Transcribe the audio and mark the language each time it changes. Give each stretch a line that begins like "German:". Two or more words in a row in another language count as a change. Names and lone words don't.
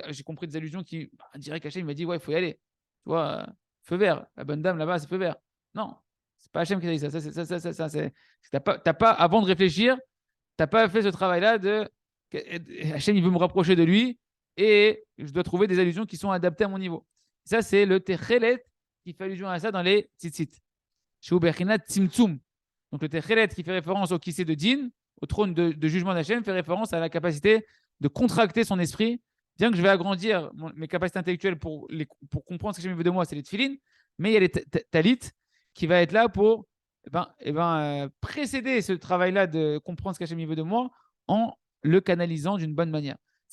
French: J'ai compris des allusions qui diraient qu'Hachem m'a dit, il faut y aller. Tu vois, feu vert, la bonne dame là-bas, c'est feu vert. Non, c'est pas Hachem qui a dit ça. T'as pas, avant de réfléchir, tu n'as pas fait ce travail-là de Hachem, il veut me rapprocher de lui et je dois trouver des allusions qui sont adaptées à mon niveau. Ça, c'est le Techelet qui fait allusion à ça dans les tzitzit.
Hebrew: שהוא בחינת צמצום.
French: Donc le Techelet qui fait référence au kissé de Din, au trône de jugement d'Hachem, fait référence à la capacité de contracter son esprit. Bien que je vais agrandir mes capacités intellectuelles pour comprendre ce que Hachem veut de moi, c'est les tefillin, mais il y a les talit qui va être là pour précéder ce travail-là de comprendre ce qu'Hachem veut de moi en le canalisant d'une bonne manière.